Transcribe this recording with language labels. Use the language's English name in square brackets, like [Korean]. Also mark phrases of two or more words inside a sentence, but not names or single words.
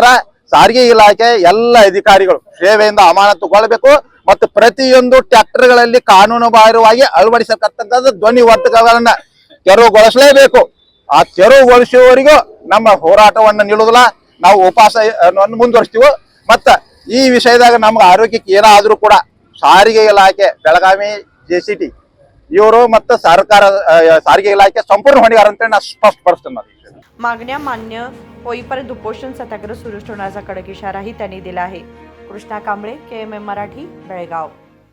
[Kannada] ಸಾರಿಗೆ ಇಲಾಖೆ ಎಲ್ಲ ಅಧಿಕಾರಿಗಳು ಸೇವೆಯಿಂದ ಅಮಾನತುಗೊಳ್ಳಬೇಕು ಮತ್ತು ಪ್ರತಿಯೊಂದು ಟ್ರ್ಯಾಕ್ಟರ್ಗಳಲ್ಲಿ ಕಾನೂನು ಬಾಹಿರವಾಗಿ ಅಳವಡಿಸತಕ್ಕಂಥ ಧ್ವನಿವರ್ಧಕಗಳನ್ನ ತೆರವುಗೊಳಿಸಲೇಬೇಕು. ಆ ತೆರವುಗೊಳಿಸುವವರೆಗೂ ನಮ್ಮ ಹೋರಾಟವನ್ನು ನಿಲ್ಲುವುದಿಲ್ಲ, ನಾವು ಉಪವಾಸ ಮುಂದುವರಿಸ್ತೀವಿ. ಮತ್ತ ಈ ವಿಷಯದಾಗ ನಮ್ಗೆ ಆರೋಗ್ಯಕ್ಕೆ ಏನಾದ್ರೂ ಕೂಡ ಸಾರಿಗೆ ಇಲಾಖೆ ಬೆಳಗಾವಿ JCT ಇವರು ಮತ್ತು ಸರ್ಕಾರ ಸಾರಿಗೆ ಇಲಾಖೆ [Marathi] संपूर्ण होणार [Kannada] ಅಂತ ನಾನು स्पष्टಪಡಿಸ್ತೇನೆ. [Marathi] मागण्या मान्य होईपर्यंत उपोषण सत्याग्रह सुरू ठेवण्याचा कडक इशाराही त्यांनी दिला आहे. कृष्णा कांबळे, KMM मराठी, बेळगाव.